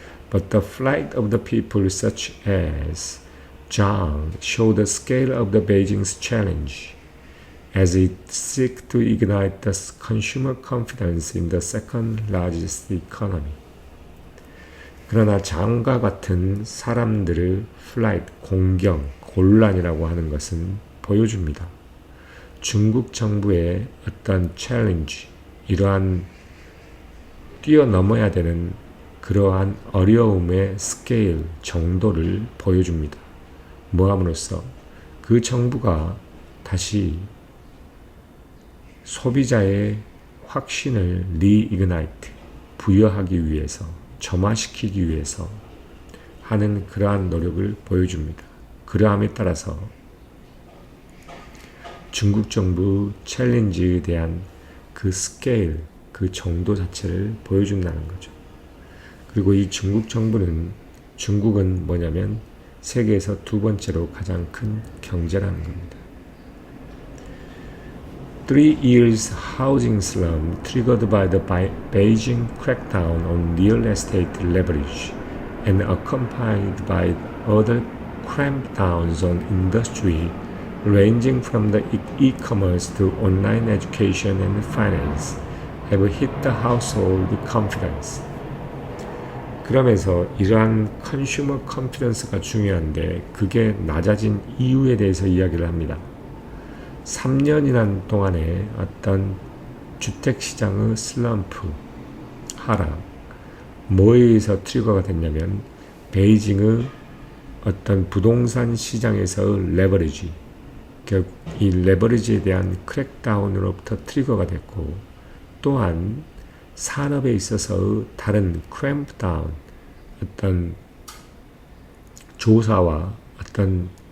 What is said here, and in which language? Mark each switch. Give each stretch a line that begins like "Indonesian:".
English: But the flight of the people such as Zhang show the scale of the Beijing's challenge as it seeks to ignite the consumer confidence in the second largest economy.
Korean: 그러나 장과 같은 사람들의 플라이트, 곤란이라고 하는 것은 보여줍니다. 중국 정부의 어떤 챌린지, 이러한 뛰어넘어야 되는 그러한 어려움의 스케일, 정도를 보여줍니다. 뭐함으로써 그 정부가 다시 소비자의 확신을 리이그나이트, 부여하기 위해서, 점화시키기 위해서 하는 그러한 노력을 보여줍니다. 그러함에 따라서 중국 정부 챌린지에 대한 그 스케일, 그 정도 자체를 보여준다는 거죠. 그리고 이 중국 정부는 중국은 뭐냐면 세계에서 두 번째로 가장 큰 경제라는 겁니다.
English: 3 years housing slump triggered by the Beijing crackdown on real estate leverage and accompanied by other crampdowns on industry ranging from the e-commerce to online education and finance have hit the household confidence.
Korean: 그러면서 이러한 컨슈머 컨피던스가 중요한데 그게 낮아진 이유에 대해서 이야기를 합니다. 3년이란 동안에 어떤 주택시장의 슬럼프, 하락, 뭐에 의해서 트리거가 됐냐면 베이징의 어떤 부동산 시장에서의 레버리지, 결국 이 레버리지에 대한 크랙다운으로부터 트리거가 됐고 또한 산업에 있어서의 다른 크램프다운, 어떤 조사와 어떤